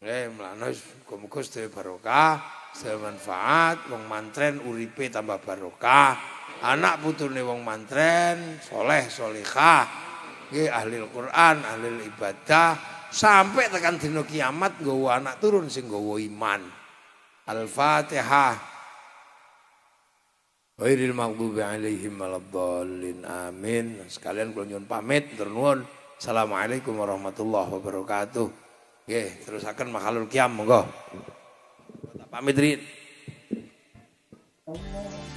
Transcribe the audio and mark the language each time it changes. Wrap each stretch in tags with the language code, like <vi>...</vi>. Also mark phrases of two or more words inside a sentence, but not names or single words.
<jv>Mlane muga-muga sedaya barokah, sedaya manfaat, wong mantren uripe tambah barokah, anak putune wong mantren soleh solehah, nggih ahli Al-Qur'an, ahli ibadah, sampai tekan dina kiamat nggawa anak turun sing nggawa iman. Al-Fatihah.</jv> <ar>غير المغضوب عليهم ولا الضالين. Amin.</ar> <jv>Sekalian kula nyuwun pamit, matur nuwun.</jv> <ar>السلام عليكم ورحمة الله وبركاته.</ar> <jv>Nggih, terusaken</jv> <ar>محل القيام</ar> <jv>monggo. Pamit rin.</jv>